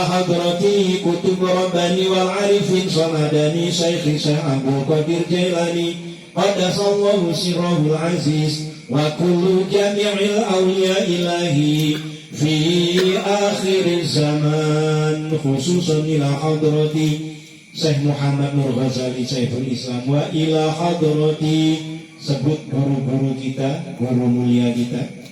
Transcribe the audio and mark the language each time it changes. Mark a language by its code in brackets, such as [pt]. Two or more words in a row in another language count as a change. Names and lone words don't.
[ar] حضرة قطب الرباني والعارفين الصمداني شيخ أبو قادر جيلاني قدس الله سره العزيز وكل جميع الأولياء إلهي في آخر زمان خصوصا إلى حضرة شيخ محمد نور غزالي شيخ الإسلام وإلى حضرة, [id] sebut guru-guru kita, guru mulia kita.